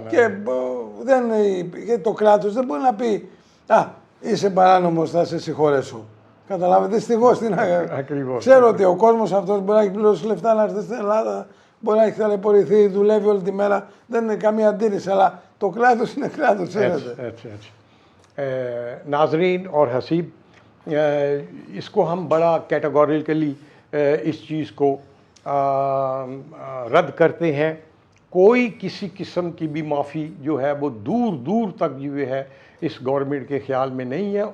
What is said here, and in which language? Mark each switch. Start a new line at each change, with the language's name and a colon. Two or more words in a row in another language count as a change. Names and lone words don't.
Greek: και γιατί το κράτος δεν μπορεί να πει «Α, είσαι παράνομος, θα σε συγχωρέσω». Καταλάβετε, δυστυχώς την Ακριβώς. Ξέρω ότι ο κόσμος αυτός μπορεί να έχει πληρώσει λεφτά να έρθει στην Ελλάδα, μπορεί να έχει ταλαιπωρηθεί, δουλεύει όλη τη μέρα, δεν είναι καμία αντίρρηση, αλλά το κράτος είναι κράτος, ξέρετε.
Urdu: اچھا. نازرین اور حسیب، اس کو ہم بڑا کیٹیگوریکلی اس چیز کو رد کرتے ہیں. کوئی کسی قسم کی بھی معافی جو ہے وہ دور دور تک جو ہے اس گورنمنٹ کے خیال میں نہیں ہے.